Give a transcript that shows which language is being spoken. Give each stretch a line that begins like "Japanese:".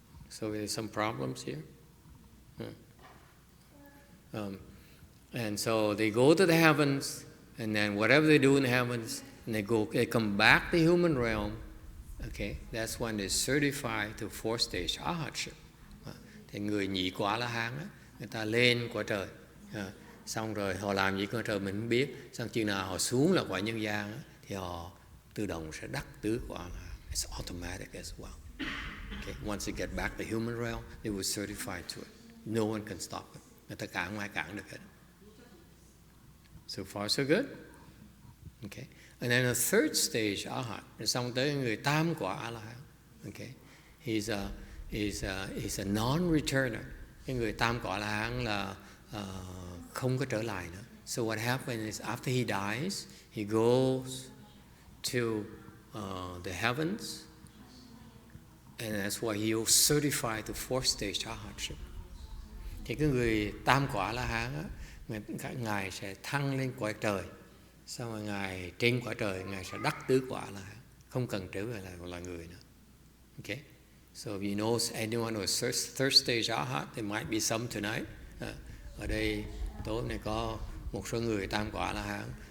English: So there's some problems here. And so they go to the heavens, and then whatever they do in the heavens, and they come back to the human realm. Okay, that's when they're certified to 4 stage Arhatship.
Vietnamese: Thì người nhị quả La Hán á, người ta lên quả trời, xong rồi họ làm gì quả trời mình không biết, xong chừng nào họ xuống là quả nhân gian á, thì họ tự động sẽ đắc tứ quả La Hán.
English: It's automatic as well. Okay, once they get back to the human realm, they were certified to it. No one can stop it.
Vietnamese: Người ta cản không ai cản được hết.
English: So far so good. Okay. And then a third stage Arhat,
Vietnamese: xong tới người tam quả A-la-hán.
English: Okay. He's a non-returner.
Vietnamese: Cái người tam quả A-la-hán là không có trở lại nữa.
English: So what happens is after he dies, he goes to the heavens And that's why he'll certify the fourth stage Arhatship.
Vietnamese: Thì cái người tam quả La Hán á, ngài sẽ thăng lên cõi trời, sau rồi ngài trên cõi trời ngài sẽ đắc tứ quả La Hán, không cần trở về là người nữa.
English: Okay, so if you know anyone who is third stage Arhat, there might be some tonight.
Vietnamese: Ở đây tối nay có một số người tam quả La Hán.